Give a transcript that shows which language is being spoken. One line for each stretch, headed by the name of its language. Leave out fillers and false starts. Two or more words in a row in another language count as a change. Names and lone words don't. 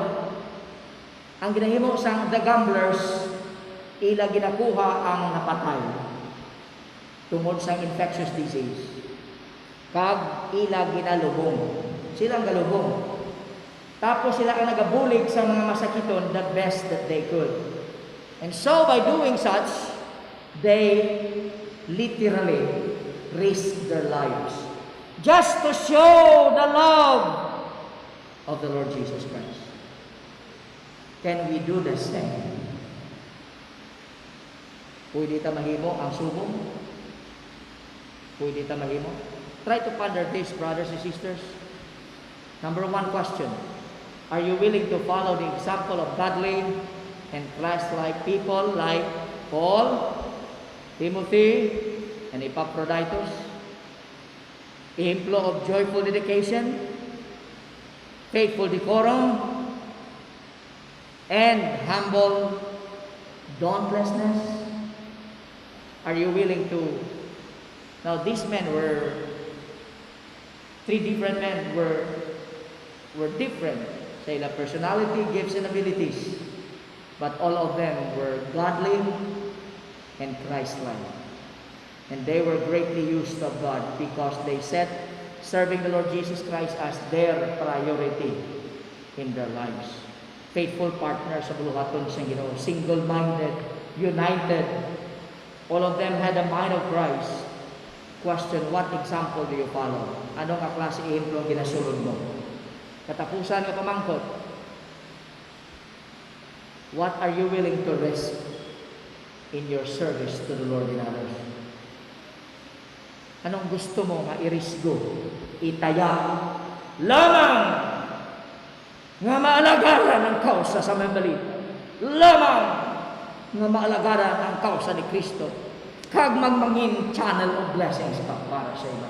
Hiligaynon: Ang ginahimo sang
English: the gamblers,
Hiligaynon: ila ginakuha ang napatay tungod sa infectious disease. Kag ila ginalubong. Silang galubong. Tapos sila ang nagabulig sa mga masakiton
English: the best that they could. And so by doing such, they literally risk their lives just to show the love of the Lord Jesus Christ. Can we do the same?
Hiligaynon: Pwede ta mahimo ang subong? Pwede ta mahimo?
English: Try to ponder this, brothers and sisters. Number one question. Are you willing to follow the example of godly and Christ-like people like Paul, Timothy, and Epaphroditus? Ejemplo of joyful dedication, faithful decorum, and humble dauntlessness? Are you willing to? Now these men were, three different men were different
Hiligaynon: sa ilang
English: personality, gifts, and abilities. But all of them were godly and Christ-like. And they were greatly used of God because they set serving the Lord Jesus Christ as their priority in their lives. Faithful partners
Hiligaynon: sa buluhaton sa Ginoo,
English: single-minded, united. All of them had the mind of Christ. Question, what example do you follow?
Hiligaynon: Anong klase ehemplo ang ginasulod mo? Katapusan nga pamangkot.
English: What are you willing to risk in your service to the Lord and others?
Hiligaynon: Anong gusto mo nga irisgo, itaya, lamang nga maalagaran ang kausa sa may balita, lamang nga maalagaran ang kausa ni Kristo, kag magmangin
English: channel of blessings
Hiligaynon: ka para sa iba.